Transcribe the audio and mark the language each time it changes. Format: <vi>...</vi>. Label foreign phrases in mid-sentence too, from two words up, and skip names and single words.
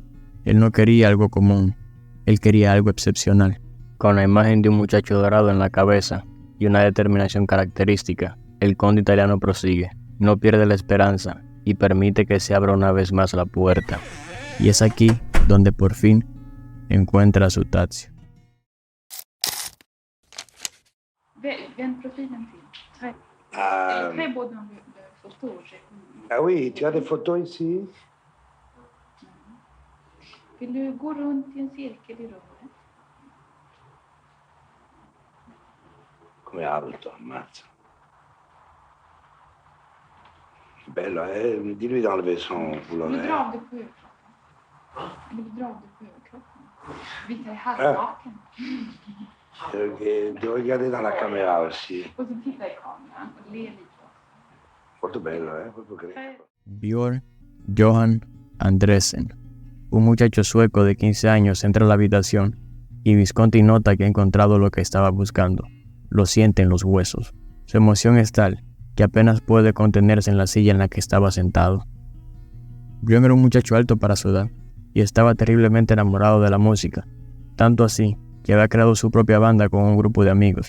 <es>Él no quería algo común, él quería algo excepcional. Con la imagen de un muchacho dorado en la cabeza y una determinación característica, el conde italiano prosigue, no pierde la esperanza y permite que se abra una vez más la puerta. Y es aquí donde por fin encuentra a su Tadzio.</es> <sv>Vänd profilen till. Tack. Ah,</sv> <fr>Très beau dans le photo. ah oui, tu as des photos ici?</fr> <sv>Vill du gå runt i en cirkel i rummet?</sv> <it>Come alto, ammazza. Bello, eh?</it> <fr>Dis-lui d'enlever son</fr> <sv>Vill du</sv> <fr>pullover.</fr> <sv>dra av dig på överkroppen? Vill du dra av dig på överkroppen? Visa i halsbaken.</sv> <fr>Devo regarder dans la caméra aussi.</fr> <sv>Och så titta i kameran och le lite.</sv> <it>Molto bello, proprio greco.</it> <es>Björn Johan Andresen, un muchacho sueco de 15 años, entra a la habitación y Visconti nota que ha encontrado lo que estaba buscando. Lo siente en los huesos. Su emoción es tal que apenas puede contenerse en la silla en la que estaba sentado. Björn era un muchacho alto para su edad y estaba terriblemente enamorado de la música, tanto así que había creado su propia banda con un grupo de amigos.</es>